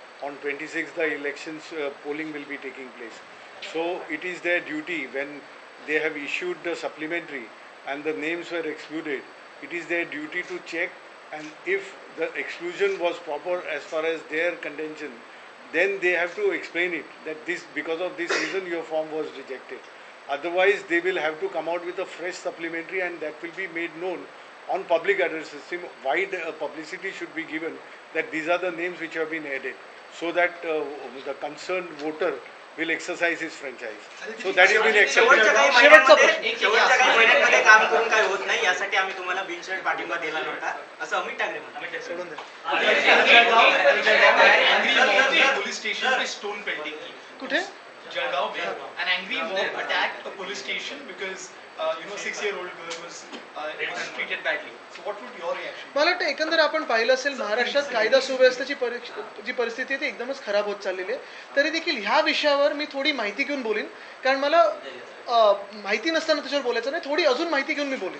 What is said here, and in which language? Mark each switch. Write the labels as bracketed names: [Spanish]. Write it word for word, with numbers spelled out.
[English] On twenty-sixth, the elections uh, polling will be taking place. So it is their duty when they have issued the supplementary and the names were excluded, it is their duty to check, and if the exclusion was proper as far as their contention, then they have to explain it that this because of this reason your form was rejected. Otherwise, they will have to come out with a fresh supplementary, and that will be made known on public address system. Wide uh, publicity should be given that these are the names which have been added, so that uh, the concerned voter will exercise his franchise. So that you have been [Marathi] शेवटच्या [English] accepted. [Marathi] काही शेवटचा महिन्यांमध्ये शेवटच्या काही महिन्यांमध्ये काम करून काही होत नाही, यासाठी आम्ही तुम्हाला बिनशर्त पाठिंबा दिला नव्हता असं अमित ठाकरे म्हणतात. सोडून द्या. [English] police station पे stone painting की. [Marathi] कुठे [English] Jadgaon, where an angry mob attacked a police station because uh, you know six-year-old girl was uh, was treated badly. So what would your reaction? be? [Marathi] मला वाटतं एकंदर आपण पाहिलं असेल महाराष्ट्रात कायदा सुव्यवस्थेची परि- जी परिस्थिती आहे ती एकदमच खराब होत चाललेली आहे. तरी देखील ह्या विषयावर मी थोडी माहिती घेऊन बोलीन कारण मला अं, माहिती नसताना त्याच्यावर बोलायचं नाही, थोडी अजून माहिती घेऊन मी बोलीन.